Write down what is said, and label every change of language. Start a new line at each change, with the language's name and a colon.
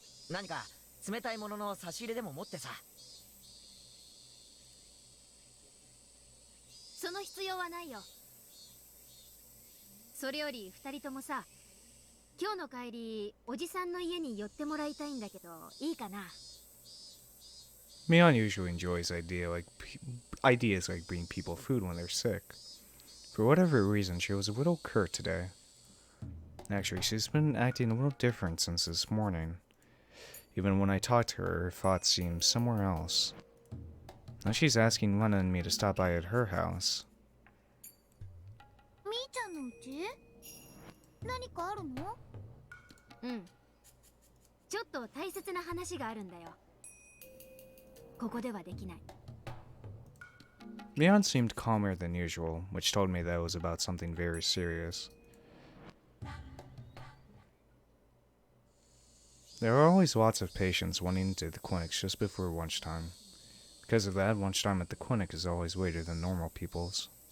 Japanese: 何か冷たいものの差し入れでも持ってさ。その必要はないよ。それより二人ともさ、今日の帰りおじさんの家に寄ってもらいたいんだけど、いいかな？
English: Mion usually enjoys ideas like bringing people food when they're sick. For whatever reason, she was a little curt today. Actually, she's been acting a little different since this morning. Even when I talked to her, her thoughts seemed somewhere else. Now she's asking Lena and me to stop by at her house.
Japanese: みーちゃんの家？何かあるの？うん。ちょっと大切な話があるんだよ。ここではできない。
English: Mion seemed calmer than usual, which told me that it was about something very serious. There are always lots of patients running into the clinics just before lunchtime. Because of that, lunchtime at the clinic is always later than normal people's.